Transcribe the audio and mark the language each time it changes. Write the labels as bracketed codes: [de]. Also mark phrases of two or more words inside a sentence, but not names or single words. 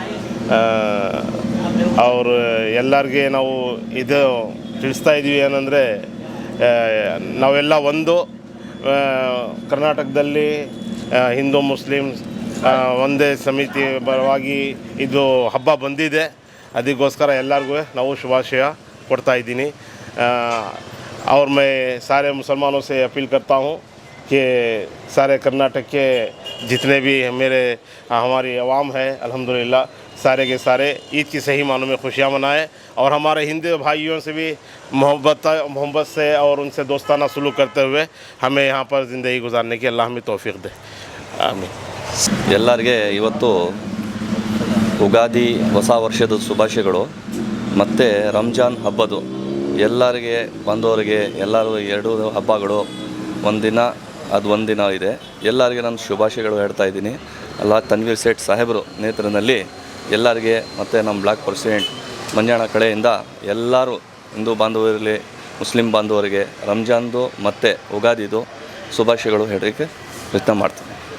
[kn] ಅವರು ಎಲ್ಲರಿಗೆ ನಾವು ಇದು ತಿಳಿಸ್ತಾ ಇದ್ದೀವಿ ಏನಂದರೆ, ನಾವೆಲ್ಲ ಒಂದು ಕರ್ನಾಟಕದಲ್ಲಿ ಹಿಂದೂ ಮುಸ್ಲಿಮ್ಸ್ ಒಂದೇ ಸಮಿತಿ ಪರವಾಗಿ ಇದು ಹಬ್ಬ ಬಂದಿದೆ. ಅದಕ್ಕೋಸ್ಕರ ಎಲ್ಲರಿಗೂ ನಾವು ಶುಭಾಶಯ ಕೊಡ್ತಾ ಇದ್ದೀನಿ. [ur] اور میں سارے مسلمانوں سے اپیل کرتا ہوں کہ سارے کرناٹک کے جتنے بھی ہماری عوام ہے، الحمدللہ سارے کے سارے عید کی صحیح معنوں میں خوشیاں منائیں اور ہمارے ہندو بھائیوں سے بھی محبت سے اور ان سے دوستانہ سلوک کرتے ہوئے ہمیں یہاں پر زندگی گزارنے کی اللہ ہمیں توفیق دے. आमीन. [kn] ಎಲ್ಲರಿಗೆ ಇವತ್ತು ಯುಗಾದಿ ಹೊಸ ವರ್ಷದ ಶುಭಾಶಯಗಳು ಮತ್ತು ರಂಜಾನ್ ಹಬ್ಬದು ಎಲ್ಲರಿಗೆ ಬಂದವರಿಗೆ ಎಲ್ಲರೂ ಎರಡೂ ಹಬ್ಬಗಳು ಒಂದಿನ ಇದೆ. ಎಲ್ಲರಿಗೆ ನಾನು ಶುಭಾಶಯಗಳು ಹೇಳ್ತಾ ಇದ್ದೀನಿ. ಅಲ್ಲ ತನ್ವೀರ್ ಸೇಠ್ ಸಾಹೇಬರು ನೇತೃತ್ವದಲ್ಲಿ ಎಲ್ಲರಿಗೆ ಮತ್ತು ನಮ್ಮ [en] block president [kn] ಮಂಜಣ್ಣ ಕಡೆಯಿಂದ ಎಲ್ಲರೂ ಹಿಂದೂ ಬಾಂಧವರಲ್ಲಿ ಮುಸ್ಲಿಂ ಬಾಂಧವರಿಗೆ ರಂಜಾನ್ದು ಮತ್ತು ಯುಗಾದಿದು ಶುಭಾಶಯಗಳು ಹೇಳೋಕ್ಕೆ ಪ್ರಯತ್ನ ಮಾಡ್ತೀನಿ.